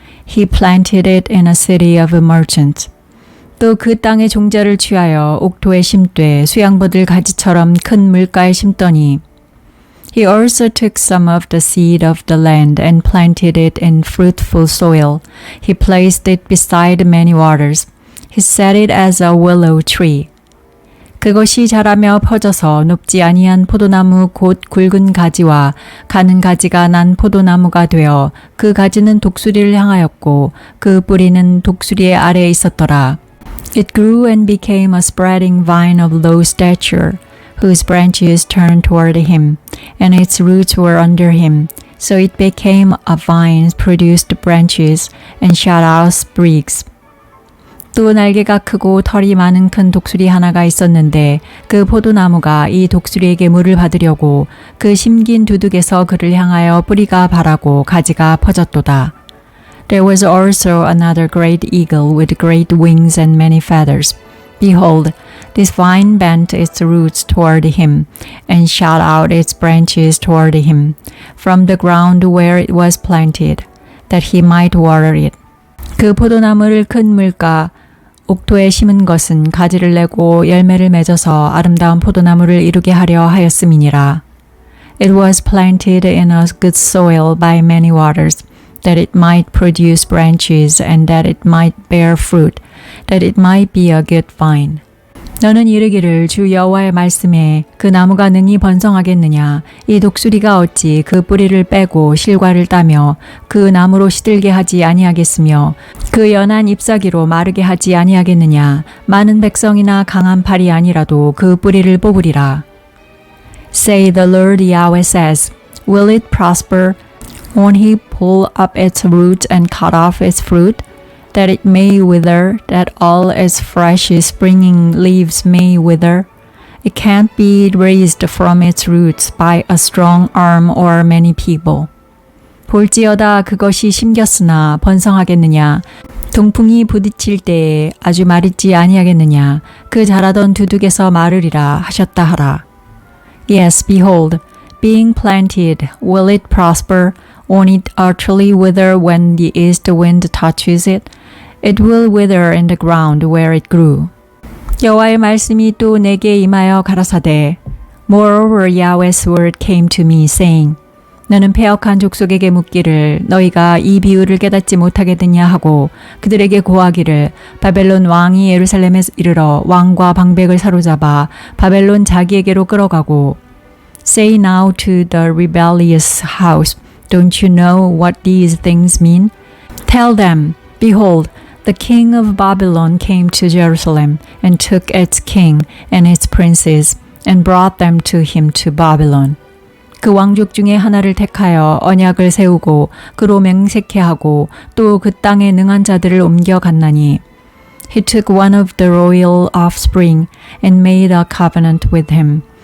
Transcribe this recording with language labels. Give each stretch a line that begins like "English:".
English: He planted it in a city of merchants.
Korean: 또 그 땅의 종자를 취하여 옥토에 심되 수양버들 가지처럼 큰 물가에 심더니
English: He also took some of the seed of the land and planted it in fruitful soil. He placed it beside many waters. He set it as a willow tree.
Korean: 그것이 자라며 퍼져서 높지 아니한 포도나무 곧 굵은 가지와 가는 가지가 난 포도나무가 되어 그 가지는 독수리를 향하였고 그 뿌리는 독수리의 아래에 있었더라.
English: It grew and became a spreading vine of low stature, whose branches turned toward him, and its roots were under him. So it became a vine, produced branches, and shot out sprigs.
Korean: 또 날개가 크고 털이 많은 큰 독수리 하나가 있었는데 그 포도나무가 이 독수리에게 물을 받으려고 그 심긴 두둑에서 그를 향하여 뿌리가 바라고 가지가 퍼졌도다.
English: There was also another great eagle with great wings and many feathers. Behold, this vine bent its roots toward him and shot out its branches toward him from the ground where it was planted, that he might water it.
Korean: 그 포도나무를 큰 물가 옥토에 심은 것은 가지를 내고 열매를 맺어서 아름다운 포도나무를 이루게 하려 하였음이니라.
English: It was planted in a good soil by many waters, that it might produce branches and that it might bear fruit, that it might be a good vine.
Korean: 너는 이르기를 주 여호와의 말씀에 그 나무가 능히 번성하겠느냐 이 독수리가 어찌 그 뿌리를 빼고 실과를 따며 그 나무로 시들게 하지 아니하겠으며 그 연한 잎사귀로 마르게 하지 아니하겠느냐 많은 백성이나 강한 팔이 아니라도 그 뿌리를 뽑으리라.
English: Say the Lord Yahweh says, will it prosper? Won't he pull up its roots and cut off its fruit? That it may wither, that all its fresh springing leaves may wither. It can't be raised from its roots by a strong arm or many people.
Korean: 볼지어다 그것이 심겼으나 번성하겠느냐? 동풍이 부딪힐 때에 아주 마르지 아니하겠느냐? 그 자라던 두둑에서 마르리라 하셨다 하라.
English: Yes, behold, being planted, will it prosper? Won't it utterly wither when the east wind touches it? It will wither in the ground where it grew.
Korean: 여호와의 말씀이 또 내게 임하여 가라사대
English: Moreover Yahweh's word came to me saying
Korean: 너는 패역한 족속에게 묻기를 너희가 이 비유를 깨닫지 못하겠느냐 하고 그들에게 고하기를 바벨론 왕이 예루살렘에 이르러 왕과 방백을 사로잡아 바벨론 자기에게로 끌어가고
English: Say now to the rebellious house Don't you know what these things mean? Tell them, behold, the king of Babylon came to Jerusalem and took its king and its princes and brought them to him to Babylon.
Korean: 그 왕족 중에 하나를 택하여 언약을 세우고 그로 맹세케 하고 또 그 땅에 능한 자들을 옮겨 갔나니
English: He took one of the royal offspring and made a covenant with him.